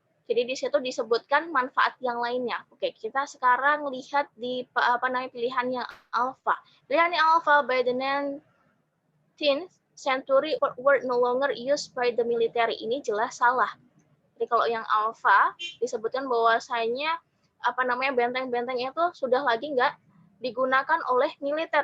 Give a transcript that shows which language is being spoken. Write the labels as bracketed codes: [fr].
[id] Jadi di situ disebutkan manfaat yang lainnya. Oke, kita sekarang lihat di pilihan yang alpha. Pilihan yang [en] alpha by the 19th century were no longer used by the military. [id] Ini jelas salah. Jadi kalau yang alpha disebutkan bahwasanya benteng-benteng itu sudah lagi nggak digunakan oleh militer.